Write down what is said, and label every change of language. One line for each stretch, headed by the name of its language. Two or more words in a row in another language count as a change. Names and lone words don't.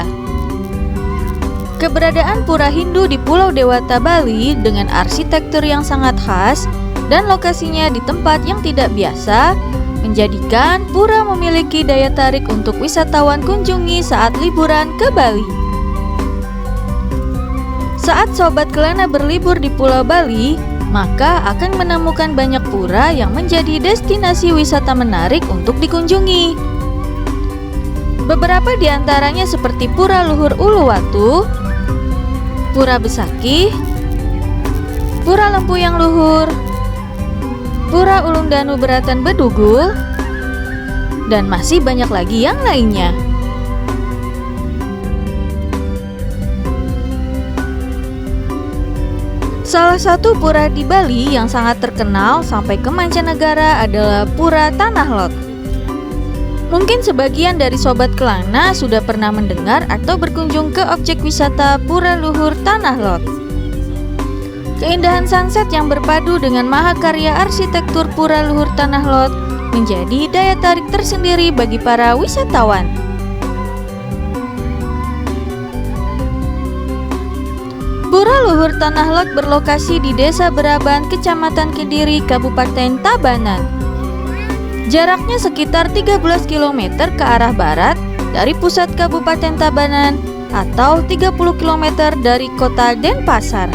Indonesian: Keberadaan pura Hindu di Pulau Dewata Bali dengan arsitektur yang sangat khas dan lokasinya di tempat yang tidak biasa menjadikan pura memiliki daya tarik untuk wisatawan kunjungi saat liburan ke Bali. Saat Sobat Kelana berlibur di Pulau Bali, maka akan menemukan banyak pura yang menjadi destinasi wisata menarik untuk dikunjungi. Beberapa di antaranya seperti Pura Luhur Uluwatu, Pura Besakih, Pura Lempuyang Luhur, Pura Ulundanu Beratan Bedugul, dan masih banyak lagi yang lainnya. Salah satu pura di Bali yang sangat terkenal sampai ke mancanegara adalah Pura Tanah Lot. Mungkin sebagian dari Sobat Kelana sudah pernah mendengar atau berkunjung ke objek wisata Pura Luhur Tanah Lot. Keindahan sunset yang berpadu dengan mahakarya arsitektur Pura Luhur Tanah Lot menjadi daya tarik tersendiri bagi para wisatawan. Pura Luhur Tanah Lot berlokasi di Desa Beraban, Kecamatan Kediri, Kabupaten Tabanan. Jaraknya sekitar 13 km ke arah barat dari pusat Kabupaten Tabanan atau 30 km dari kota Denpasar.